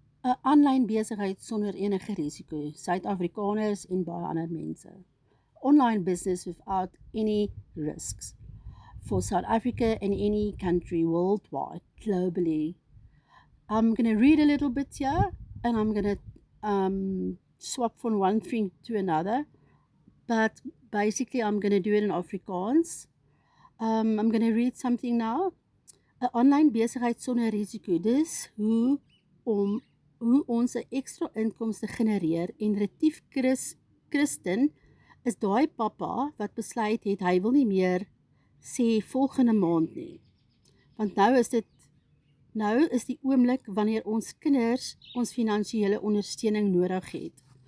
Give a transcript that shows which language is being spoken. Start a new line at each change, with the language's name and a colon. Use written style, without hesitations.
Afrikaans: 'n aanlyn besigheid sonder enige risiko, Suid-Afrikaners en baie ander mense.
English: Online business without any risks for South Africa and any country worldwide, globally. I'm going to read a little bit here and I'm going to swap from one thing to another, but basically I'm going to do it in Afrikaans. I'm going to read something now.
Afrikaans: 'n Aanlyn besigheid sonder risiko. Dis hoe ons 'n ekstra inkomste genereer en Retief Christen is daai pappa wat besluit het hy wil nie meer sê volgende maand nie. Want nou is die oomblik wanneer ons kinders ons finansiële ondersteuning nodig het.